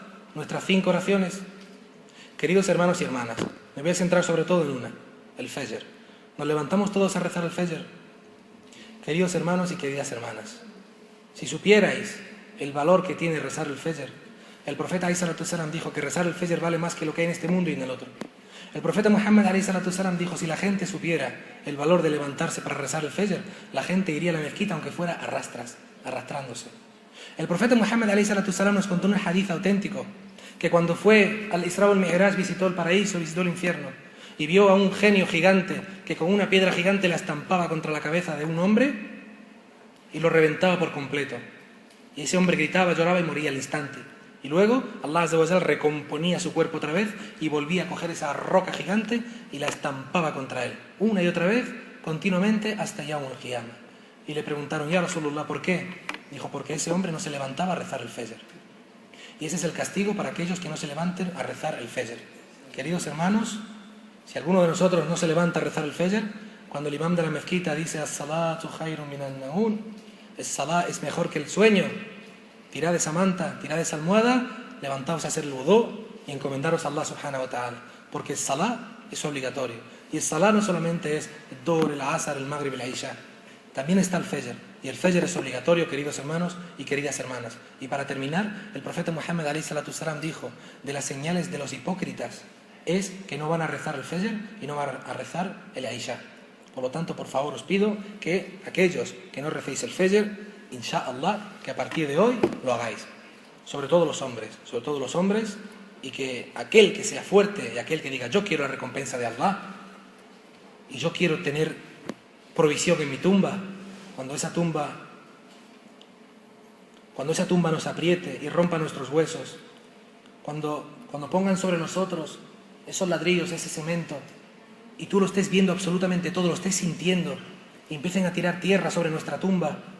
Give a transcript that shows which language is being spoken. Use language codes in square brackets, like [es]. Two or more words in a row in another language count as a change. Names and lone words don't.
[es] Nuestras 5 oraciones. Queridos hermanos y hermanas, me voy a centrar sobre todo en una: el Fajr. ¿Nos levantamos todos a rezar el Fajr? Queridos hermanos y queridas hermanas, si supierais el valor que tiene rezar el Fajr, el profeta [ar] عليه الصلاة والسلام [es] dijo que rezar el Fajr vale más que lo que hay en este mundo y en el otro. El profeta Muhammad [ar] عليه الصلاة والسلام [es] dijo: si la gente supiera el valor de levantarse para rezar el Fajr, la gente iría a la mezquita aunque fuera arrastrándose. El profeta Muhammad [ar] عليه الصلاة والسلام [es] nos contó un hadith auténtico, que cuando fue al Isra wal Mi'raj visitó el paraíso, visitó el infierno, y vio a un genio gigante que con una piedra gigante la estampaba contra la cabeza de un hombre y lo reventaba por completo. Y ese hombre gritaba, lloraba y moría al instante. Y luego [ar] الله عز وجل [es] recomponía su cuerpo otra vez y volvía a coger esa roca gigante y la estampaba contra él, una y otra vez, continuamente, hasta [ar] يوم القيامة. [es] Y le preguntaron: [ar] يا رسول الله, [es] ¿por qué? Dijo: porque ese hombre no se levantaba a rezar el Fajr. Y ese es el castigo para aquellos que no se levanten a rezar el Fajr. Queridos hermanos, si alguno de nosotros no se levanta a rezar el Fajr, cuando el imam de la mezquita dice: [ar] الصلاة خير من النوم, [es] el Salah es mejor que el sueño, tirad esa manta, tirad esa almohada, levantaos a hacer el wudú y encomendaros a [ar] الله سبحانه وتعالى, [es] porque el Salah es obligatorio. Y el Salah no solamente es el Dhuhr, el Asr, el Maghrib, el Isha, también está el Fajr. Y el Fajr es obligatorio, queridos hermanos y queridas hermanas. Y para terminar, el profeta Muhammad [ar] عليه الصلاة والسلام [es] dijo: de las señales de los hipócritas es que no van a rezar el Fajr y no van a rezar el Isha. Por lo tanto, por favor, os pido que aquellos que no recéis el Fajr, inshallah, que a partir de hoy lo hagáis. Sobre todo los hombres, y que aquel que sea fuerte y aquel que diga: yo quiero la recompensa de Allah y yo quiero tener provisión en mi tumba, cuando esa tumba nos apriete y rompa nuestros huesos, cuando pongan sobre nosotros esos ladrillos, ese cemento, y tú lo estés viendo absolutamente todo, lo estés sintiendo, y empiecen a tirar tierra sobre nuestra tumba.